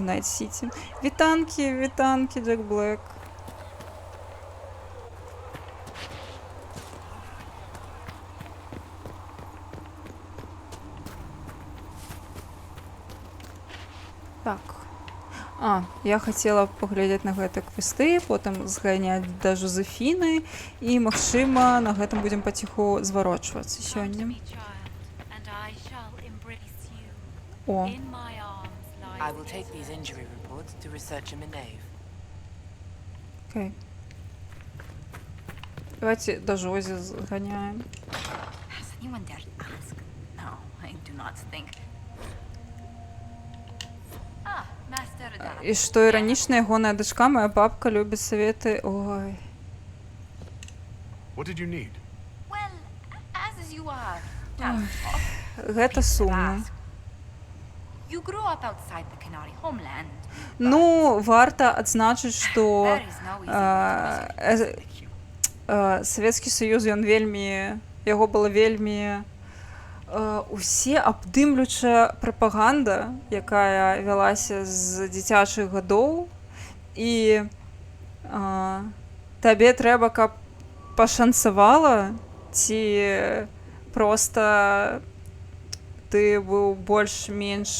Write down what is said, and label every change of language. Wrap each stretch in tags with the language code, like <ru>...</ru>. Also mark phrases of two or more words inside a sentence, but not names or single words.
<be>у Найт-Сіті. Вітанки, Джек Блек. Так. Я хацела паглядзець на гэтыя квесты, потым зганяць да Жозефіны і, магчыма, на гэтым будзем паціху зварочвацца сёння. О.</be> <en>I will take these injury reports to researcher Minave. Окей.</en> <ru>Давайте до Жози зганяем.</ru> <en>Has anyone dared ask? No, I do not think.</en> <be>І што іранічна, ягоная дачка, моя бабка, любіць саветы. Ой.</be> <en>What did you need? Well, as you are.</en> <be>Гэта сумна.</be> <en>You grew up outside the Canary homeland.</en> <be>Ну, варта адзначыць, што Савецкі Саюз, ён вельмі, яго была вельмі усе абдымлючая прапаганда, якая вялася з дзіцячых гадоў, і табе трэба, каб пашанцавала, ці проста ты быў больш-менш...</be>